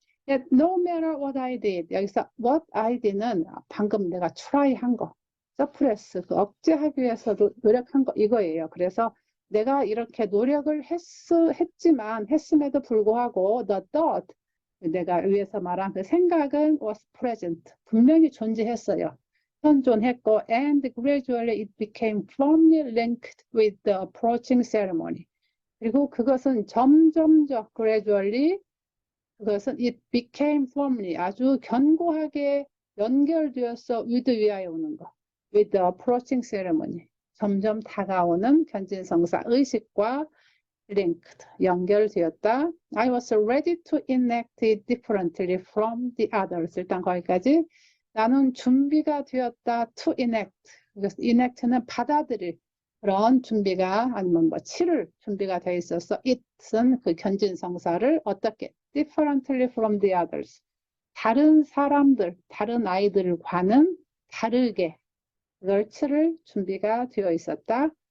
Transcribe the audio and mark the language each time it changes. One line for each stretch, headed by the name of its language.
English: Yet no matter what I did,
Korean: 여기서 what I did는 방금 내가 try 한 거, suppress, 그 억제하기 위해서 노력한 거 이거예요. 그래서 내가 이렇게 노력을 했음에도 불구하고 the thought, 내가 위에서 말한 그 생각은
English: was present,
Korean: 분명히 존재했어요. 현존했고
English: and gradually it became firmly linked with the approaching ceremony.
Korean: 그리고 그것은 점점점 gradually 그것은
English: it became firmly
Korean: 아주 견고하게 연결되었어. with 위하여 오는 거.
English: with the approaching ceremony.
Korean: 점점 다가오는 견진성사 의식과 linked 연결되었다.
English: I was ready to enact it differently from the others.
Korean: 일단 거기까지. 나는 준비가 되었다 to enact. enact는 받아들일. 그런 준비가 아니면 뭐 치를 준비가 돼 있어서 it은 그 견진성사를 어떻게
English: differently from the others
Korean: 다른 사람들, 다른 아이들과는 다르게 그걸 치를 준비가 되어 있었다.